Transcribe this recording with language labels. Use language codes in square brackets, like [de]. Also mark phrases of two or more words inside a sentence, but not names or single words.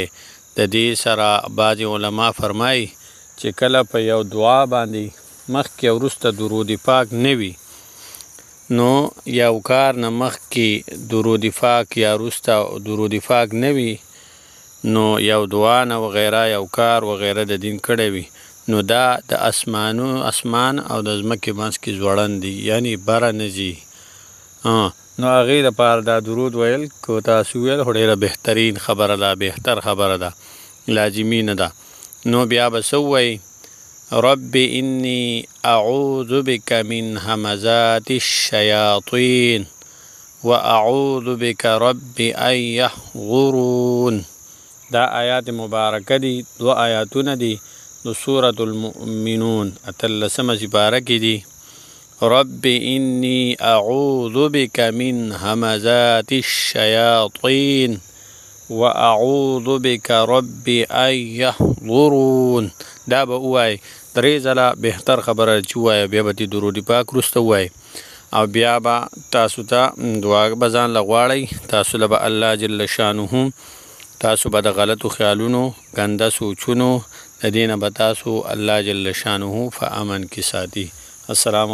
[ps] د دې سره بعضې علما فرمایي چې کله په یو دعا باندې مخکې او وروسته درود پاک نه وي، نو یو کار نه مخکې درود پاک یا وروسته درود پاک نه وي، نو یو دعا نه وغیره، یو کار وغیره د دین کړی وي، نو دا د اسمان او د ځمکې منځ کې ځوړند دي، یعنی بره نه ځي. نو هغې دپاره دا درود ویل که تاسو ویل خو ډېره بهترین خبره ده، بهتر خبره ده، لازمي نه ده. نو بیا به څه ووایي؟ [ar] رب انی اعوذ بک من همزات الشیاطین و اعوذ بک رب ان یحضرون. [ps] دا آیات مبارکه دي، 2 آیاتونه دي د سورة المؤمنون 18 سپاره کې دي. [ar] رب انی اعوذ بک من همزات الشیاطین و اعوذ بک رب ان یحضرون. [ps] دا به ووایي 3 ځله، بهتر خبره چې ووایي. بیا به دې درود پاک وروسته ووایي او بیا به تاسو ته دعا به ځان له غواړئ. تاسو له به الله [ar] جل شانه، [ps] تاسو به د غلطو خیالونو، ګنده سوچونو د دې نه به تاسو الله [ar] جل شانه [ps] په امن کې ساتي.